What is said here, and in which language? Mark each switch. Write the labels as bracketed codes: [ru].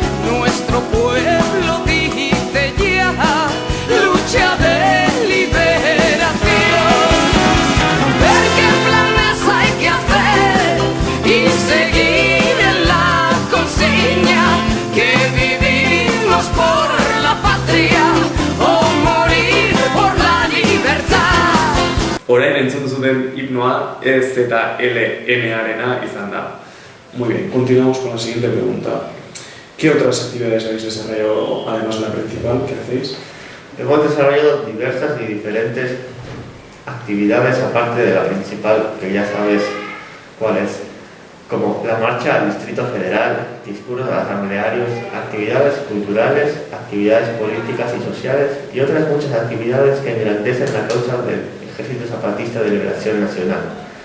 [es] Nuestro pueblo dice ya lucha de liberación. Ver qué planes hay que hacer y seguir en la consigna que vivimos por la patria o morir por la libertad. [eu] Orain entzun zuten himnoa ZLN-arena izan da. [es] Muy bien, continuamos con la siguiente pregunta. ¿Qué otras actividades habéis desarrollado además de la principal? ¿Qué hacéis? Hemos desarrollado diversas y diferentes actividades aparte de la principal, que ya sabes cuál es, como la marcha al Distrito Federal, discursos asamblearios, actividades culturales, actividades políticas y sociales y otras muchas actividades que engrandecen la causa del Ejército Zapatista de Liberación Nacional.